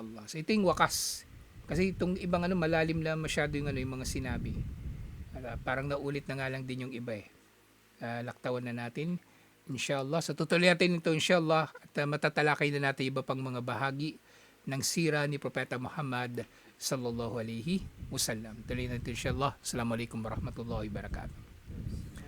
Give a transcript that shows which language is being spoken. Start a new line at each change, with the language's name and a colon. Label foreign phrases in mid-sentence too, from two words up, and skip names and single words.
Filipino: So ito yung wakas. Kasi itong ibang malalim lang masyado yung yung mga sinabi. Parang naulit na nga lang din yung iba eh. Laktawan na natin. Inshallah. So tutuloy natin ito inshallah at matatalakay na natin iba pang mga bahagi ng sira ni Propeta Muhammad
Arabic: صلى الله عليه وسلم.
Filipino: Tuloy natin inshallah.
Arabic: السلام عليكم ورحمة الله وبركاته.